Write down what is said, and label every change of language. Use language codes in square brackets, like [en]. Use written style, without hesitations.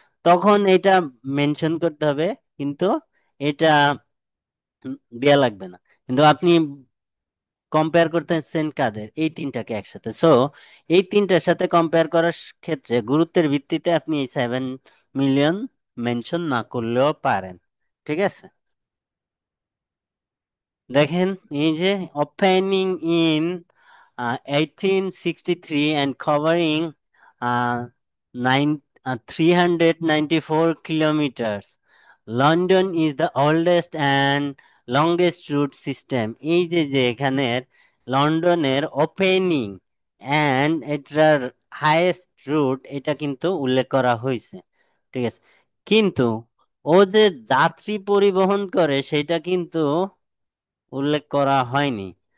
[bn] তখন এটা মেনশন করতে হবে, কিন্তু এটা দেয়া লাগবে না। কিন্তু আপনি কম্পেয়ার করতেছেন কাদের? এই তিনটাকে একসাথে। সো এই তিনটার সাথে কম্পেয়ার করার ক্ষেত্রে গুরুত্বের ভিত্তিতে আপনি এই 7 মিলিয়ন মেনশন না করলেও পারেন। ঠিক আছে? দেখেন, এই যে opening in [en] 1863 and covering nine 394 kilometers, London is the oldest and longest route system। [bn] এই যে যে এখানের লন্ডনের ওপেনিং অ্যান্ড এটার হাইয়েস্ট রুট, এটা কিন্তু উল্লেখ করা হয়েছে। ঠিক আছে? কিন্তু ও যে যাত্রী পরিবহন করে সেটা কিন্তু উল্লেখ করা হয়নি।